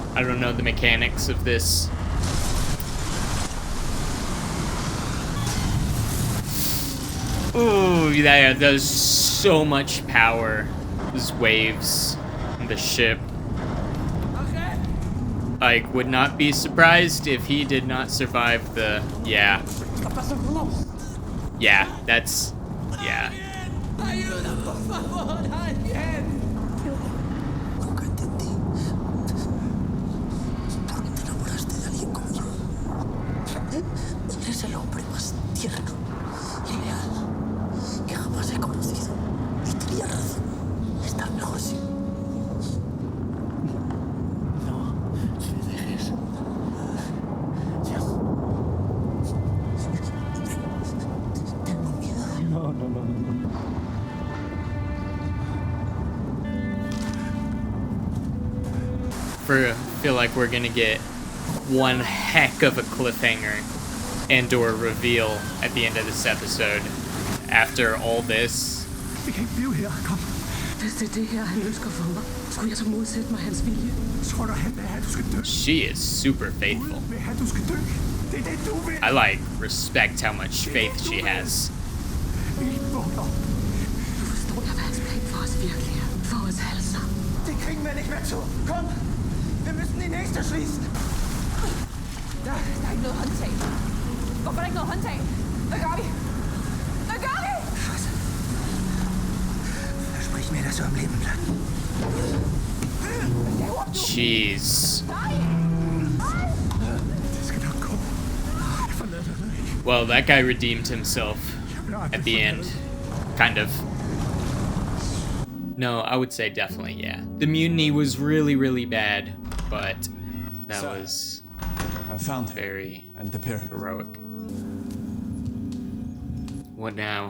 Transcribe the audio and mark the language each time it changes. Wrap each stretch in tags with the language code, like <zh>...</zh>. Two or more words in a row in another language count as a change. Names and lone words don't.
<en>I don't know the mechanics of this. Ooh, that does so much power. Those waves and the ship. I would not be surprised if he did not survive the... Yeah. Yeah, that's... Yeah.</en> <es>Nunca entendí. ¿Por qué te enamoraste de alguien como yo? Eres el hombre más tierno y leal que jamás he conocido. Y tenía razón. Estás mejor así. No le dejes. Ya. Tengo miedo. No.</es> <en>I feel like we're gonna get one heck of a cliffhanger and or reveal at the end of this episode. After all this.</en> <da>Vi kan ikke blive her. Kom. Hvis det er det her, han ønsker for mig, skulle jeg så modsætte mig hans vilje? Tror du, han vil have, du skal dø?</da> <en>She is super faithful.</en> <da>Gud vil have, du skal dø. Det er det, du vil.</da> <en>I like respect how much faith she has.</en> <da>Ildvågner. Du forstår jeg, hvad hans plan for os virkelig er. For os alle sammen.</da> <de>Det kriegen wir nicht mehr zu. Komm! Wir müssen die nächste schließen.</de> <da>Der er ikke noget håndtag. Hvorfor er der ikke noget håndtag? Hvad gør vi? Hvad gør vi?</da> <de>Scheiße. Versprich mir, dass du am Leben bleibst.</de> <en>Jeez.</en> <da>Det skal nok gå. Jeg forlader dig ikke.</da> <en>Well, that guy redeemed himself at the end. Kind of. No, I would say definitely, yeah. The mutiny was really, really bad, but that was I found very and the pyramid. heroic. What now?</en>